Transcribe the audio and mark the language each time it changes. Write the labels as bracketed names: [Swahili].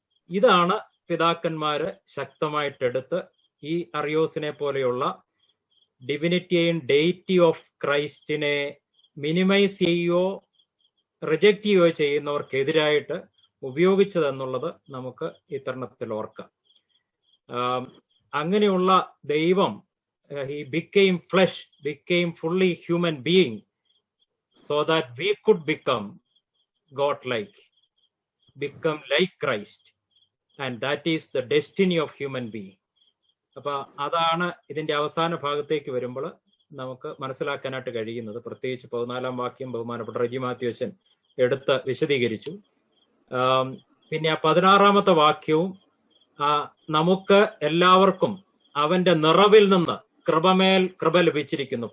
[Malayalam] ഇതാണ് പിതാക്കന്മാര് ശക്തമായിട്ടെടുത്ത് ഈ അറിയോസിനെ പോലെയുള്ള ഡിവിനിറ്റിയെയും ഡെയിറ്റി ഓഫ് ക്രൈസ്റ്റിനെ മിനിമൈസ് ചെയ്യുകയോ റിജക്റ്റ് ചെയ്യുകയോ ചെയ്യുന്നവർക്കെതിരായിട്ട് ഉപയോഗിച്ചതെന്നുള്ളത് നമുക്ക് ഈ തരുണത്തിൽ ഓർക്കാം. അങ്ങനെയുള്ള ദൈവം [English] he became flesh, became fully human being so that we could become God-like, become like Christ, and that is the destiny of human being. [Malayalam] അപ്പൊ അതാണ് ഇതിന്റെ അവസാന ഭാഗത്തേക്ക് വരുമ്പോൾ നമുക്ക് മനസ്സിലാക്കാനായിട്ട് കഴിയുന്നത്. പ്രത്യേകിച്ച് 14-ാം വാക്യം ബഹുമാനപ്പെട്ട റെജി മാത്യു അച്ഛൻ എടുത്ത് വിശദീകരിച്ചു. പിന്നെ 16-ാമത്തെ വാക്യവും നമുക്ക് എല്ലാവർക്കും അവന്റെ നിറവിൽ നിന്ന് കൃപമേൽ കൃപ ലഭിച്ചിരിക്കുന്നു.